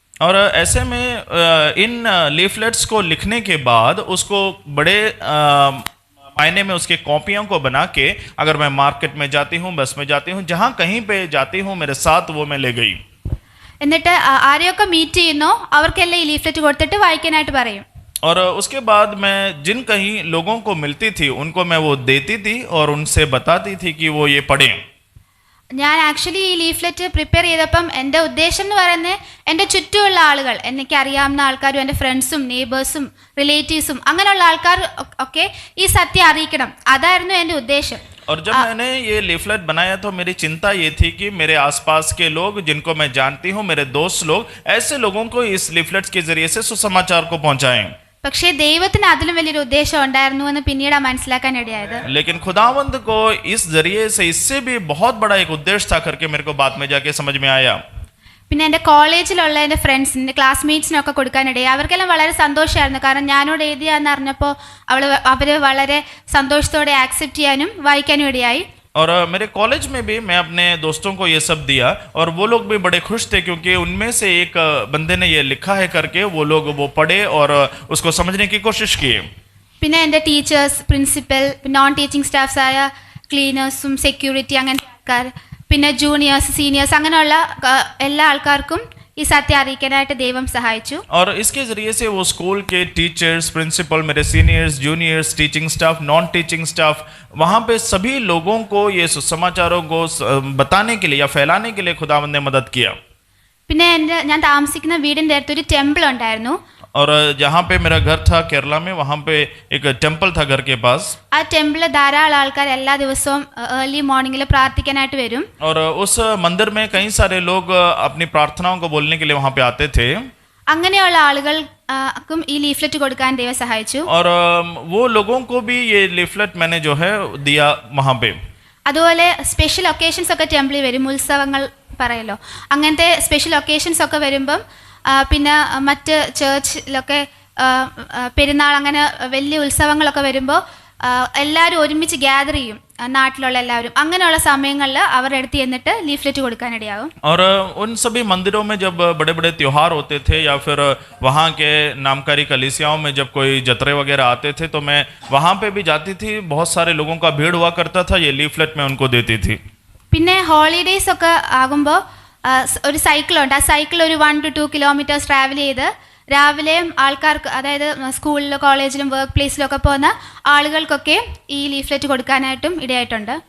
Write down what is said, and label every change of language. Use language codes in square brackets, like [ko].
[hi] और ऐसे में इन लीफलेट्स को लिखने के बाद उसको बड़े मायने में उसके कॉपियों को बना के, अगर मैं मार्केट में जाती हूँ, बस में जाती हूँ, जहाँ कहीं पे जाती हूँ, मेरे साथ वो मैं ले गई. [ml] എന്നിട്ട് ആരെയൊക്കെ മീറ്റ് ചെയ്യുന്നോ അവർക്കെല്ലാം ഈ ലീഫ്ലെറ്റ് കൊടുത്തിട്ട് വായിക്കാനായിട്ട് പറയും. [hi] और उसके बाद मैं जिन कहीं लोगों को मिलती थी उनको मैं वो देती थी और उनसे बताती थी कि वो ये पढ़ें. [ml] ഞാൻ ആക്ച്വലി ഈ ലീഫ്ലെറ്റ് പ്രിപ്പയർ ചെയ്തപ്പം എൻ്റെ ഉദ്ദേശം എന്ന് പറയുന്നത് എൻ്റെ ചുറ്റുമുള്ള ആളുകൾ, എനിക്ക് അറിയാവുന്ന ആൾക്കാരും എൻ്റെ ഫ്രണ്ട്സും നെയ്ബേഴ്സും റിലേറ്റീവ്സും അങ്ങനെയുള്ള ആൾക്കാർ ഒക്കെ ഈ സത്യം അറിയിക്കണം. അതായിരുന്നു എൻ്റെ ഉദ്ദേശം. [hi] और जब मैंने ये लीफलेट बनाया तो मेरी चिंता ये थी कि मेरे आसपास के लोग जिनको मैं जानती हूँ, मेरे दोस्त लोग, ऐसे लोगों को इस लीफलेट्स के जरिए से सुसमाचार को पहुंचाएं. [ml] പക്ഷേ ദൈവത്തിന് അതിലും വലിയൊരു ഉദ്ദേശം ഉണ്ടായിരുന്നു എന്ന് പിന്നീട് മനസ്സിലാക്കാൻ ഇടയായത്. [hi] लेकिन खुदावंद को इस जरिए से इससे भी बहुत बड़ा एक उद्देश्य था करके मेरे को बाद में जाके समझ में आया. [ml] പിന്നെ എൻ്റെ കോളേജിലുള്ള എൻ്റെ ഫ്രണ്ട്സിന്, എൻ്റെ ക്ലാസ്മേറ്റ്സിനൊക്കെ കൊടുക്കാനിടയായി. അവർക്കെല്ലാം വളരെ സന്തോഷമായിരുന്നു. കാരണം ഞാനോട് എഴുതിയാന്ന് അറിഞ്ഞപ്പോൾ അവർ വളരെ സന്തോഷത്തോടെ ആക്സെപ്റ്റ് ചെയ്യാനും വായിക്കാനും ഇടയായി. [hi] और मेरे कॉलेज में भी मैं अपने दोस्तों को ये सब दिया और वो लोग भी बड़े खुश थे क्योंकि उनमें से एक बंदे ने ये लिखा है करके वो लोग वो पढ़े और उसको समझने की कोशिश किए. [ml] പിന്നെ എൻ്റെ teachers, principal, non teaching staffs ആയ ക്ലീനേഴ്സും സെക്യൂരിറ്റി അങ്ങനത്തെ ആൾക്കാർ, പിന്നെ ജൂനിയേഴ്സ്, സീനിയേഴ്സ്, അങ്ങനെയുള്ള എല്ലാ ആൾക്കാർക്കും ഈ സത്യം അറിയിക്കാനായിട്ട് ദൈവം സഹായിച്ചു. [hi] और इसके जरिए से वो स्कूल के टीचर्स, प्रिंसिपल, मेरे seniors, juniors, teaching staff, non teaching staff, वहाँ पे सभी लोगों को ये सुसमाचारों को बताने के लिए या फैलाने के लिए खुदावंद ने मदद किया. [ml] പിന്നെ ഞാൻ താമസിക്കുന്ന വീടിൻ്റെ അടുത്തൊരു ടെമ്പിൾ ഉണ്ടായിരുന്നു. [hi] और जहाँ पे मेरा घर था केरला में, वहाँ पे एक टेम्पल था घर के पास. [ml] ആ ടെമ്പിളിൽ ധാരാളം ആൾക്കാർ എല്ലാ ദിവസവും ഏർലി മോർണിംഗിൽ പ്രാർത്ഥിക്കാനായിട്ട് വരും. [hi] और उस मंदिर में कई सारे लोग अपनी प्रार्थनाओं को बोलने के लिए वहाँ पे आते थे. [ml] അങ്ങനെയുള്ള ആളുകൾക്കും ഈ ലീഫ്ലെറ്റ് കൊടുക്കാൻ ദൈവം സഹായിച്ചു. [hi] और वो लोगों को भी ये लीफलेट मैंने जो है दिया वहाँ पे. [ml] അതുപോലെ സ്പെഷ്യൽ ഒക്കേഷൻസ് ഒക്കെ ടെമ്പിളിൽ വരും. ഉത്സവങ്ങൾ പറയല്ലോ, അങ്ങനത്തെ സ്പെഷ്യൽ ഒക്കേഷൻസ് ഒക്കെ വരുമ്പം, പിന്നെ മറ്റ് ചേർച്ചിലൊക്കെ പെരുന്നാൾ, അങ്ങനെ വലിയ ഉത്സവങ്ങളൊക്കെ വരുമ്പോൾ എല്ലാവരും ഒരുമിച്ച് ഗ്യാദർ ചെയ്യും, നാട്ടിലുള്ള എല്ലാവരും. അങ്ങനെയുള്ള സമയങ്ങളിൽ അവരുടെ അടുത്ത് ചെന്നിട്ട് ലീഫ്ലെറ്റ് കൊടുക്കാനിടയാവും. [hi] और उन सभी मंदिरों में जब बड़े बड़े त्योहार होते थे या फिर वहाँ के नामकारी कलीसियाओं में जब कोई जतरे वगैरह आते थे तो मैं वहाँ पे भी जाती थी. बहुत सारे लोगों का भीड़ हुआ करता था. ये लीफलेट मैं उनको देती थी. [ml] പിന്നെ ഹോളിഡേയ്സ് ഒക്കെ ആകുമ്പോൾ ഒരു സൈക്കിളുണ്ട്. ആ സൈക്കിൾ ഒരു [en] 1 to 2 kilometers [ml] ട്രാവൽ ചെയ്ത് രാവിലെയും ആൾക്കാർക്ക്, അതായത് സ്കൂളിലും കോളേജിലും വർക്ക് പ്ലേസിലൊക്കെ പോകുന്ന ആളുകൾക്കൊക്കെ ഈ ലീഫ്ലെറ്റ് കൊടുക്കാനായിട്ടും ഇടയായിട്ടുണ്ട്.